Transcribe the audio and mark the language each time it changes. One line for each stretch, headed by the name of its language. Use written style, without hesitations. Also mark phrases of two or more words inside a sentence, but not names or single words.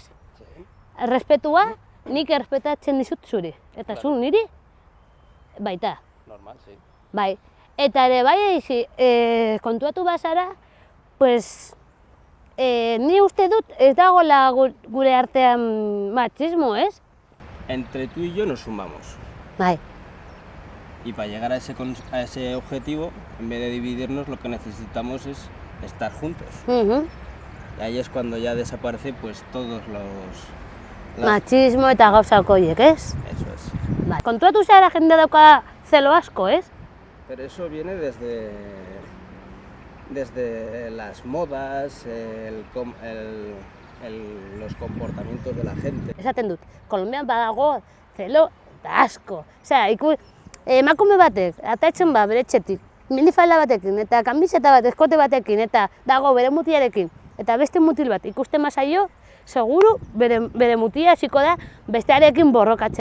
Basque: Errespetua, nik errespetatzen dizut zuri. Eta zu niri, baita.
Spanish: Normal, sí.
Basque: Bai. Eta ere, bai, kontuatu bazara, pues, ni uste dut ez dagoela gure artean machismo, ez?
Spanish: Entre tú y yo nos sumamos.
Basque: Bai.
Spanish: Y para llegar a ese objetivo, en vez de dividirnos, lo que necesitamos es estar juntos. Y ahí es cuando ya desaparece pues todos
Basque: Machismo eta gauzak horiek, ez?
Spanish: Eso es.
Basque: Bai. Kontuatu zara jende dauka zelo asko, ez?
Spanish: Pero eso viene desde las modas, los comportamientos de la gente.
Basque: Esaten dut, Kolonbian badago zelo eta asko. Osea, emakume batek, atatzen ba, bere etxetik, minifalda batekin, eta kamiseta bat, eskote batekin, eta dago bere mutiarekin, eta beste mutil bat ikusten bazaio, seguru bere mutia hasiko da bestearekin borrokatzen.